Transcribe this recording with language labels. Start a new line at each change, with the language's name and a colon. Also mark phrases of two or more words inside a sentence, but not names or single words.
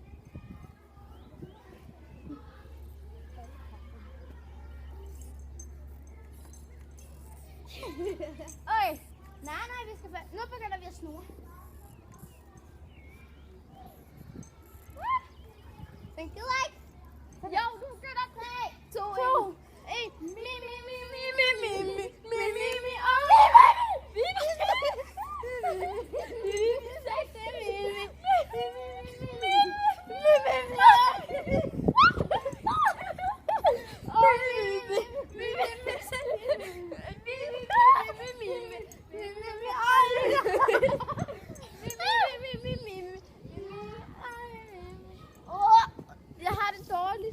Danish: Okay. Nej, vi skal nu begynder vi at snurre. Den gider ikke. Jo, du begynder 3, 2, 1. Mi, mi, mi, mi, mi, mi, mi, mi, mi, mi, og mi, mi, Jeg har det dårligt.